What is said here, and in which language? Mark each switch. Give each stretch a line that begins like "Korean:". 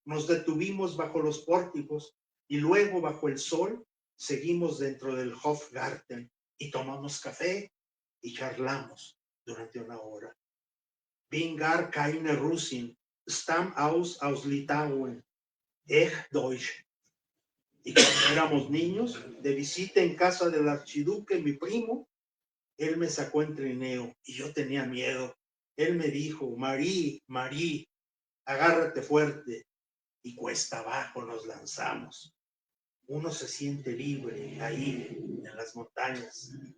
Spanish: Nos detuvimos bajo los pórticos y luego bajo el sol seguimos dentro del Hofgarten y tomamos café y charlamos durante una hora.
German: Bin gar keine Russin, stamm aus Litauen, echt Deutsch.
Spanish: Y cuando éramos niños, de visita en casa del archiduque, mi primo, él me sacó en trineo y yo tenía miedo. Él me dijo, Marí, Marí, agárrate fuerte. Y cuesta abajo nos lanzamos. Uno se siente libre ahí en las montañas.